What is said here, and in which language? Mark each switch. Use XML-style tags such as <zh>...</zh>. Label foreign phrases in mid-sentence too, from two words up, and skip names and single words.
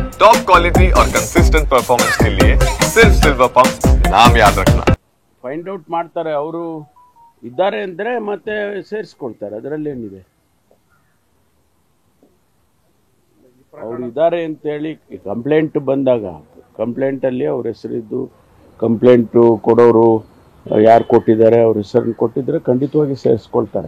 <en>top quality</en> <hi>और</hi> <en>consistent performance</en> <hi>के लिए सिर्फ सिल्वर पंप नाम याद रखना।</hi> <en>find out</en> <kn>ಮಾಡ್ತಾರೆ ಅವರು ಇದ್ದಾರೆ ಅಂದರೆ ಮತ್ತೆ ಸೇರಿಸ್ಕೊಳ್ತಾರೆ, ಅದರಲ್ಲಿ ಏನಿದೆ. ಅವರು ಇದ್ದಾರೆ ಅಂತೇಳಿ ಕಂಪ್ಲೇಂಟ್ ಬಂದಾಗ ಕಂಪ್ಲೇಂಟಲ್ಲಿ ಅವ್ರ ಹೆಸರಿದ್ದು ಕಂಪ್ಲೇಂಟು ಕೊಡೋರು ಯಾರು ಕೊಟ್ಟಿದ್ದಾರೆ ಅವ್ರ ಹೆಸರನ್ನು ಕೊಟ್ಟಿದ್ರೆ ಖಂಡಿತವಾಗಿ ಸೇರಿಸ್ಕೊಳ್ತಾರೆ.</kn>